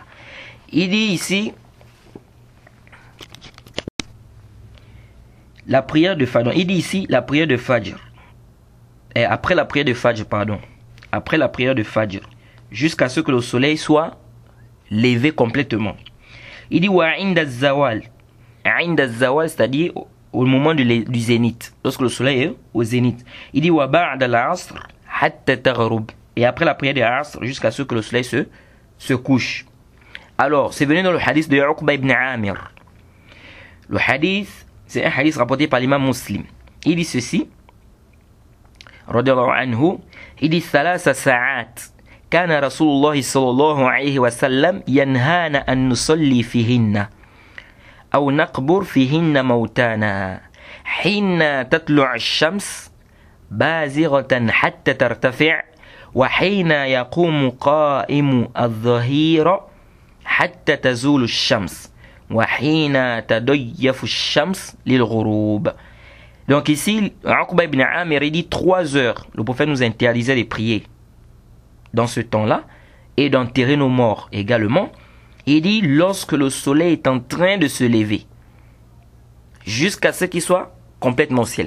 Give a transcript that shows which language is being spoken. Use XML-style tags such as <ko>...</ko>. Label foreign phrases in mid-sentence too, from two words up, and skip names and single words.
<fr>Il dit ici la prière de Fajr. Il dit ici la prière de Fajr. Et après la prière de Fajr, pardon. Après la prière de Fajr, jusqu'à ce que le soleil soit levé complètement. Il dit</fr> <ar>وعند الزوال. عند الزوال,</ar> <fr>c'est-à-dire au moment du zénith, lorsque le soleil est au zénith. Il dit</fr> <ar>وبعد العصر حتى تغرب.</ar> <fr>Et après la prière de l'Asr, jusqu'à ce que le soleil se couche. Alors, c'est venu dans le hadith de Uqba ibn Amir. Le hadith, c'est un hadith rapporté par l'imam Muslim. Il dit ceci,</fr> <ar>رضي الله عنه,</ar> <fr>il dit</fr> <ar>ثلاث ساعات كان رسول الله صلى الله عليه وسلم ينهانا أن نصلي فيهن أو نقبر فيهن موتانا حين تطلع الشمس بازغة حتى ترتفع وحين يقوم قائم الظهير حتى تزول الشمس وحين تضيف الشمس للغروب.</ar> <fr>Donc ici, Uqba ibn Amir dit 3 heures. Le prophète nous interdisait de prier dans ce temps-là et d'enterrer nos morts également. Il dit lorsque le soleil est en train de se lever jusqu'à ce qu'il soit complètement au ciel.</fr>